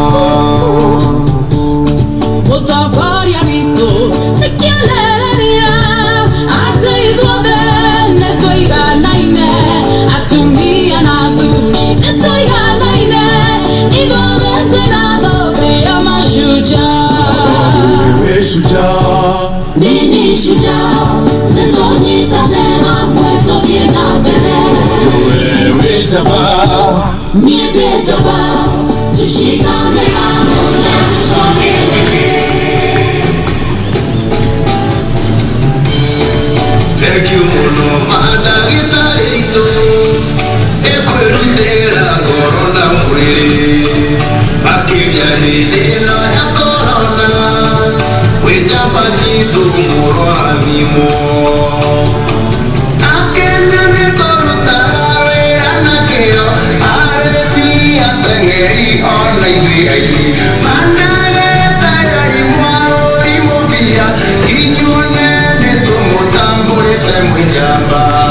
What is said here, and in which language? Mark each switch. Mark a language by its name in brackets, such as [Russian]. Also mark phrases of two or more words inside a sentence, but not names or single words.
[Kikuyu] mũtongoria witũ nĩ kĩonereria atĩ ithuothe nĩ tũiganaine atumia na athuri nĩ tũiganaine ithuothe twĩna thũmbĩ ya Mashujaa [Swahili] Nini shujaa [Kikuyu] nĩtũnyitane hamwe tũthiĩ na mbere [Swahili] wewe jaba [Kikuyu] niĩ ndĩ jaba [Swahili] tushikane pamoja tusonge mbele. [English] Thank you [Kikuyu] muno mandagĩtarĩ aitũ nĩ kwĩrutĩra ngoro na mwĩrĩ makĩria hĩndĩ ĩno ya korona kwĩ njamba citũ mũrathimo Akenya nĩtũrutaga wĩra na kĩyo arĩmi ateng'eri ona ithuĩ aini mandagĩtarĩ mwarũri mũbira inyuone nĩtũmũtambũrĩte mwĩ njamba